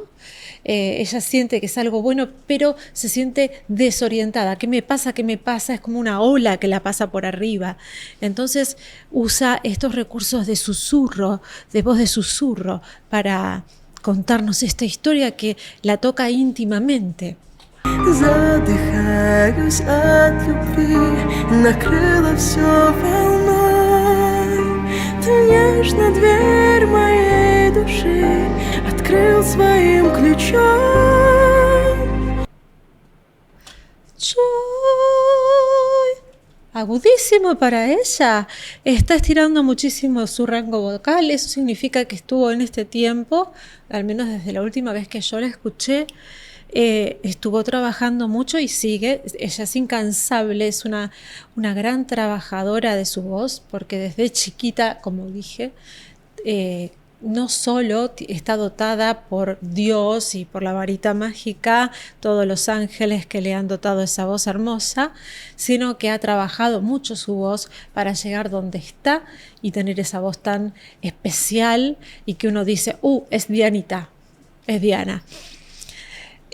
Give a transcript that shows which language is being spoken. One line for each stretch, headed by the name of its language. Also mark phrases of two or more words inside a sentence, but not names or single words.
Spanish: Ella siente que es algo bueno, pero se siente desorientada. ¿Qué me pasa? ¿Qué me pasa? Es como una ola que la pasa por arriba. Entonces usa estos recursos de susurro, de voz de susurro, para contarnos esta historia que la toca íntimamente.
Russian: Задыхаюсь от любви, накрыло все волной. Ты нежно дверь моей души открыл своим ключом.
Spanish: Agudísimo para ella, está estirando muchísimo su rango vocal, eso significa que estuvo en este tiempo, al menos desde la última vez que yo la escuché, estuvo trabajando mucho y sigue. Ella es incansable, es una gran trabajadora de su voz, porque desde chiquita, como dije, no solo está dotada por Dios y por la varita mágica, todos los ángeles que le han dotado esa voz hermosa, sino que ha trabajado mucho su voz para llegar donde está y tener esa voz tan especial y que uno dice, es Dianita, es Diana.